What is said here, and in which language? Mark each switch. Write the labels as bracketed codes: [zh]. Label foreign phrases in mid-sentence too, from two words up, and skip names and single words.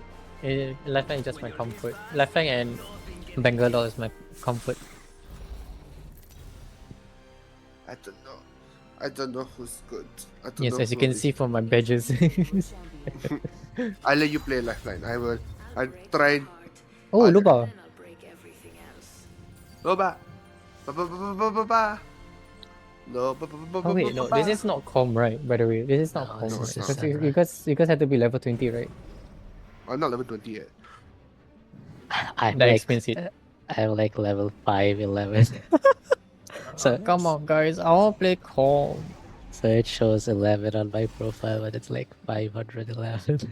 [en] Lifeline is just my comfort. Lifeline and Bangalore is my comfort. I don't know. I don't know who's good. I don't Yes, know as you who can is- see from my badges. I'll let you play Lifeline. I will. I tried. Oh, Luba. Loba. Ba ba ba ba ba ba ba. No, ba ba ba ba Oh wait, ba no, ba. this is not com, right? By the way, this is not No, com. this Right? is Because separate. you guys had to be level 20, right? I'm not level 20 yet. I'm That like explains it. I'm like level 5, 11. So Come on, guys, I want to play com. So it shows 11 on my profile, but it's like 511.